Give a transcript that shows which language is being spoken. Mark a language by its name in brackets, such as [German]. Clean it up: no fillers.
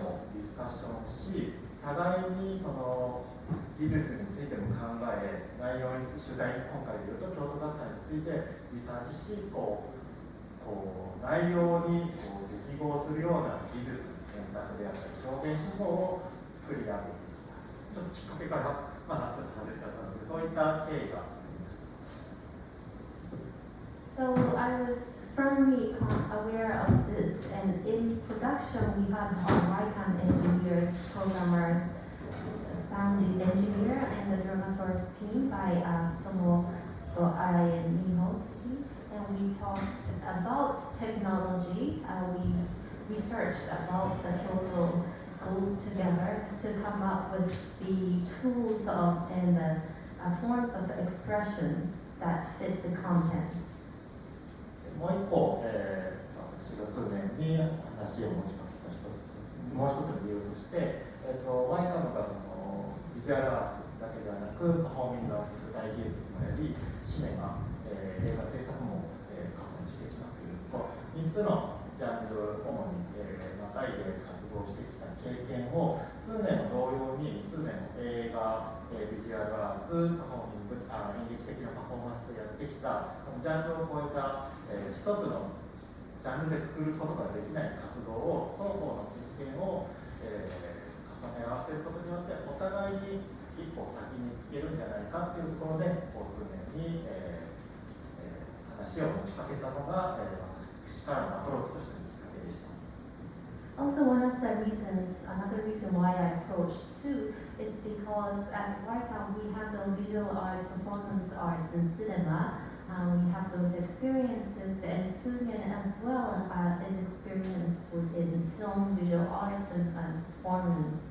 [Japanese] ディスカッションし、互いにその技術についても考え、内容に取材、今回でいうと京都学科についてリサーチし、内容に適合するような技術選択であったり表現手法を作り上げてきた。ちょっときっかけから、ちょっと外れちゃったんですけど、そういった経緯がありました。 [English] So I was strongly aware of this, and in production we had our YCAM engineers, programmer, sound engineer, and the dramaturg team by Tomo Arai and Mihoji, and we talked about technology. We researched about the KYOTO School together to come up with the tools and the forms of expressions that fit the content. [Japanese] もう一個、私が数年に話を持ちかけたもう一つの理由として、YCAM がそのビジュアルアーツだけではなくパフォーミングアーツ、舞台芸術もやり、シネマ、映画制作も、過去にしてきたという3つのジャンルを主に、またいで活動してきた経験を通年も同様に通年も映画、ビジュアルアーツ、パフォーミング、演劇的なパフォーマンスとやってきたそのジャンルを超えた、一つのジャンルでくくることができない活動を双方の経験を、重ね合わせることによってお互いに一歩先に行けるんじゃないかっていうところで通年に、話を持ちかけたのが、私からのアプローチとしてのきっかけでした。 [English] Also, another reason why I approached Sue is because at YCAM we handle visual arts, performance arts, and cinema. We have those experiences, and Sue as well is experienced within film, visual arts, and performance.